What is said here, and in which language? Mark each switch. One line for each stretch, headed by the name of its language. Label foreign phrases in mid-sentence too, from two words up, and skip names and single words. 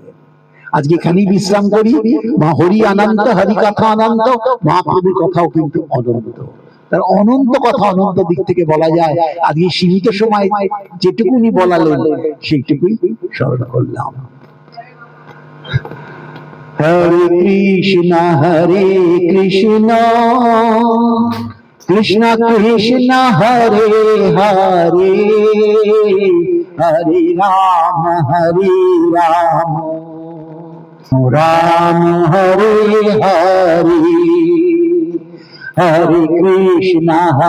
Bangla: আজকে এখানেই বিশ্রাম করি। মা হরি অনন্ত, হরি কথা অনন্ত, মহাপ্রভুর কথাও কিন্তু অনন্ত। তার অনন্ত কথা অনন্ত দিক থেকে বলা যায়। আজকে সীমিত সময় যেটুকুনি বলালেন সেইটুকুই স্মরণ করলাম।
Sanskrit: हरे कृष्ण, कृष्ण कृष्ण, हरे हरे, हरे राम, राम हरे हरे, हरे कृष्ण,